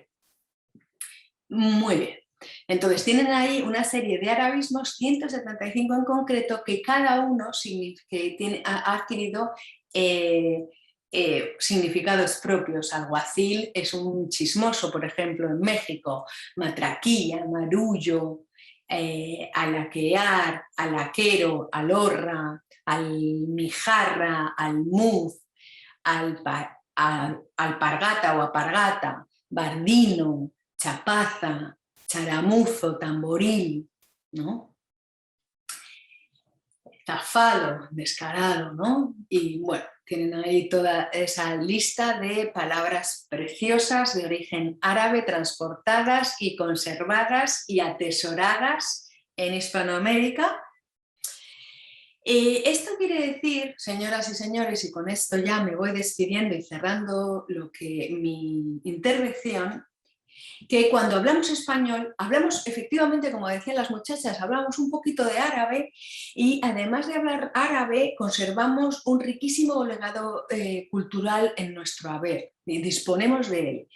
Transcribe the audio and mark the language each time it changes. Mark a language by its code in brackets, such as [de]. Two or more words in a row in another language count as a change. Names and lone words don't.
[es] Muy bien. Entonces tienen ahí una serie de arabismos, 175 en concreto, que cada uno ha adquirido significados propios. Alguacil es un chismoso, por ejemplo, en México, matraquilla, marullo, alaquear, alaquero, alorra, almijarra, almuz, alpargata o apargata, bardino, chapaza, charamuzo, tamboril, ¿no? Zafado, descarado, ¿no? Y bueno, tienen ahí toda esa lista de palabras preciosas de origen árabe transportadas y conservadas y atesoradas en Hispanoamérica. Esto quiere decir, señoras y señores, y con esto ya me voy despidiendo y cerrando mi intervención, que cuando hablamos español, hablamos efectivamente, como decían las muchachas, hablamos un poquito de árabe y además de hablar árabe conservamos un riquísimo legado cultural en nuestro haber y disponemos de él.